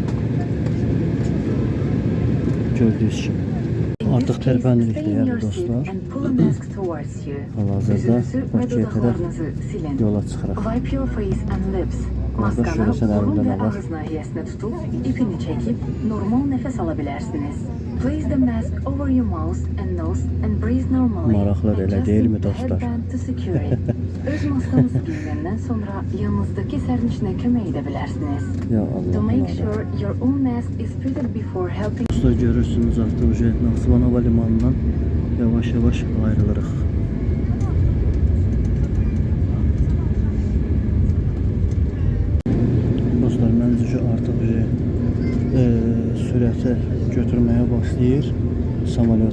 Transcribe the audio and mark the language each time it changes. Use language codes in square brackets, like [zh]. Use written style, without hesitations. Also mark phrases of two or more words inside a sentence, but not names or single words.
[az] Gördüyünüz kimi. Artıq tərpənirik deyəli dostlar. Hal-hazırda Bakıya tərəf yola çıxırıq. Qardaş görəsən əlimdə nə var? Nahiyəsinə tutub, ipini çəkib, normal nəfəs ala bilərsiniz. [en] Place the mask over your mouth and nose and breathe normally. [az] Maraqlar elə deyilmi dostlar? Öz maskanızı giyəndən sonra yanınızdakı sərnişinə kömək edə bilərsiniz. [ar] Ya [en] To [ar] Allah [en] make [ar] Allah. [en] sure your own mask is fitted before helping. [az] Dostlar görürsünüz artıq Naxçıvan hava limanından yavaş-yavaş ayrılırıq. Dostlar məncə artıq sürəti götürməyə başlayır samolyot.